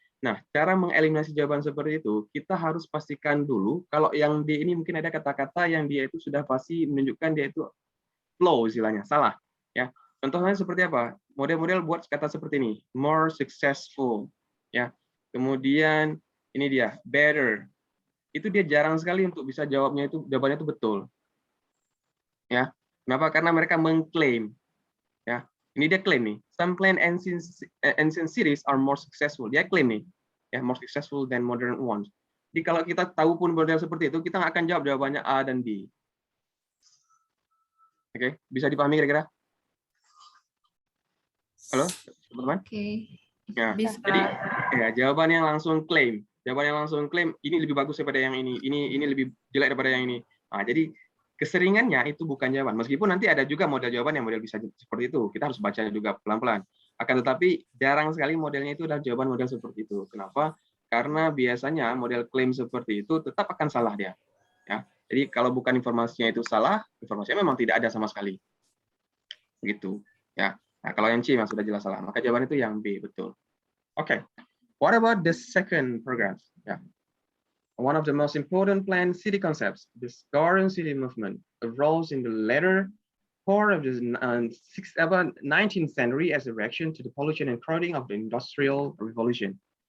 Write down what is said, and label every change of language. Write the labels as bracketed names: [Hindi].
[Indonesian] Nah, cara mengeliminasi jawaban seperti itu, kita harus pastikan dulu kalau yang D ini mungkin ada kata-kata yang dia itu sudah pasti menunjukkan dia itu flow istilahnya, salah. Ya, contohnya seperti apa? Model-model buat kata seperti ini, [English] more successful. [Indonesian] Ya, kemudian ini dia better. Itu dia jarang sekali untuk bisa jawabannya itu betul. Ya, kenapa? Karena mereka mengklaim. Ya. Ini dia klaim nih, [English] some planned ancient cities are more successful. [Indonesian] Dia klaim nih, ya, [English] more successful than modern ones. [Indonesian] Jadi kalau kita tahu pun model seperti itu, kita nggak akan jawab jawabannya A dan B. Oke, bisa dipahami kira-kira? Halo, teman-teman? Oke. Ya, Bisa. jadi ya jawaban yang langsung klaim, ini lebih bagus daripada yang ini lebih jelek daripada yang ini. Nah, jadi keseringannya itu bukan jawaban. Meskipun nanti ada juga model jawaban yang model bisa seperti itu. Kita harus baca juga pelan-pelan. Akan tetapi jarang sekali modelnya itu adalah jawaban model seperti itu. Kenapa? Karena biasanya model klaim seperti itu tetap akan salah dia. Ya. Jadi kalau bukan informasinya itu salah, informasinya memang tidak ada sama sekali. Begitu. Ya. Nah, kalau yang C memang sudah jelas salah. Maka jawaban itu yang B, betul. Oke. [English] What about the second paragraph? Ya. One of the most important planned city concepts, this Garden City movement, arose in the latter part of the 19th century as a reaction to the pollution and crowding of the Industrial Revolution.